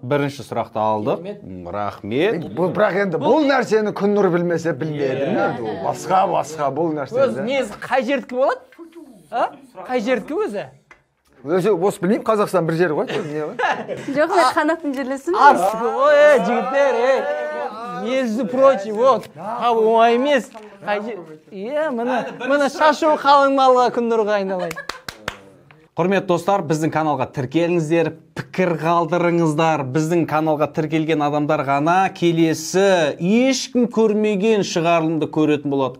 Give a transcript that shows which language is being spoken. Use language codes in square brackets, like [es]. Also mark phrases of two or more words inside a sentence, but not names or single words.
[kk] Бірінші сұрақты алдық. Рахмет. Бірақ енді бұл нәрсені Күннұр білмесе білмедім енді. Басқа бұл өзі нәрсені. негізі қай жердікі болады қай жердікі өзі Өзі осы білмеймін, Қазақстан бір жері ғой. жоқ мен қанаттың жерлесімін арыстікі ғой жігіттер [ru] между прочим вот [kk] оңай емес міне шашу қалың малға Күннұрға айналайын Құрметті достар, біздің каналға тіркеліңіздер, пікір қалдырыңыздар. Біздің каналға тіркелген адамдар ғана келесі ешкім көрмеген шығарылымды көретін болады.